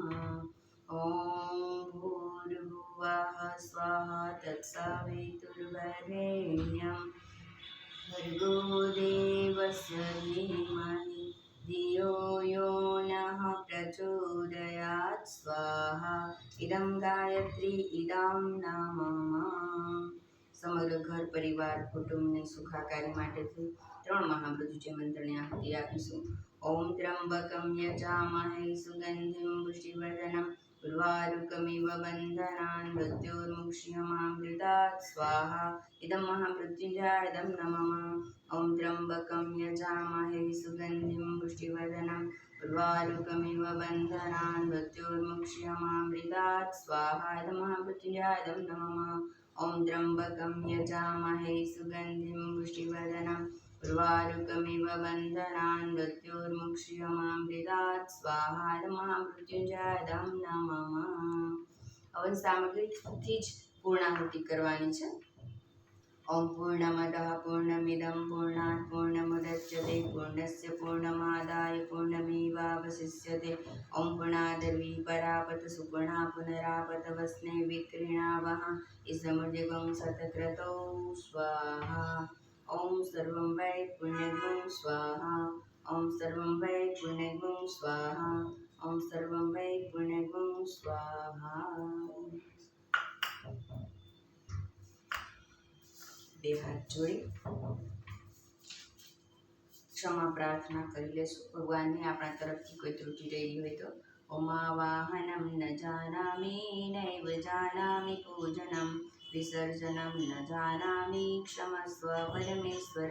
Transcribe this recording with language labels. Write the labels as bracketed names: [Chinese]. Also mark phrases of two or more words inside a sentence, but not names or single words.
[Sanskrit] ओम भूर्भुवः स्वः तत्सवितुर्वरेण्यं भर्गो देवस्य धीमहि धियो यो नः प्रचोदयात् स्वाहा इदं गायत्री इदं नमः [Gujarati] સમગ્ર ઘર પરિવાર કુટુંબની સુખાકારી માટેથી 3 મહામૃત્યુંજય મંત્રની આહુતિ આપીશું. [Sanskrit] ઓમ ત્ર્યંબકમ યજામહે સુગંધિમ પુષ્ટિવર્ધનમ ઉર્વારુકમિવ બંધનાન મૃત્યોર્મુક્ષ્યમામૃતાत् સ્વાહા ઇદં મહામૃત્યુંજયાય નમઃ. ઓમ ત્ર્યંબકમ યજામહે સુગંધિમ પુષ્ટિવર્ધનમ ઉર્વારુકમિવ બંધનાન મૃત્યોર્મુક્ષ્યમામૃતાत् સ્વાહા ઇદં મહામૃત્યુંજયાય નમઃ. ओम त्र्यंबकं यजामहे सुगंधिं पुष्टिवर्धनम् उर्वारुकमिव बन्धनान् मृत्योर्मुक्ष्यमामृतात् स्वाहा महामृत्युंजय नमः. [Gujarati] हवन सामग्रीથી જ પૂર્ણાહુતિ કરવાની છે. [Sanskrit] ओम पूर्णमदः पूर्णमिदं पूर्णात् पूर्णमुदच्यते पूर्णस्य पूर्णमादाय पूर्णमेवावशिष्यते. ओम पुनादर्वी परापत सुपुणा पुनरापत वस्ने विक्रीणावः इसमुद्यगं शतक्रतौ स्वाहा. ओम सर्वं वै पुण्यगुं स्वाहा. ओम सर्वं वै पुण्यगुं स्वाहा. ओम सर्वं वै पुण्यगुं स्वाहा. [Gujarati] બે હાથ જોડી ક્ષમા પ્રાર્થના કરી લેશું ભગવાનને આપણા તરફથી કોઈ ત્રુટિ રહી હોય તો. [Sanskrit] ઓમાવાહનમ ન જાનામિ નૈવ જાનામિ પૂજનમ વિસર્જનમ ન જાનામિ ક્ષમસ્વ પરમેશ્વર.